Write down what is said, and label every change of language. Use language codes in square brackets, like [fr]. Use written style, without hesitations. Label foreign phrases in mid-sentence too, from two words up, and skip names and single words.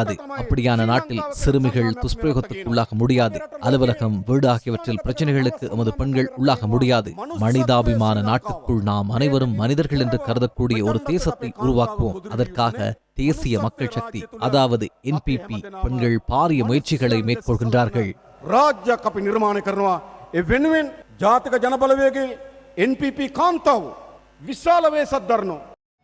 [ta] அப்படியான நாட்டில் சிறுமிகள் துஷ்பிரயோகத்துக்கு உள்ளாக முடியாது. அலுவலகம், வீடு ஆகியவற்றில் பிரச்சனைகளுக்கு எமது பெண்கள் உள்ளாக முடியாது. மனிதாபிமான நாட்டுக்குள் நாம் அனைவரும் மனிதர்கள் என்று கருதக்கூடிய ஒரு தேசத்தை உருவாக்குவோம். அதற்காக தேசிய மக்கள் சக்தி, அதாவது NPP பெண்கள் பாரிய முயற்சிகளை மேற்கொள்கின்றார்கள். [si] රාජ්‍යයක් අපි නිර්මාණය කරනවා. ඒ වෙනුවෙන් ජාතික ජනබලවේගයේ NPP කාන්තාව විශාල වේසක් දරනවා.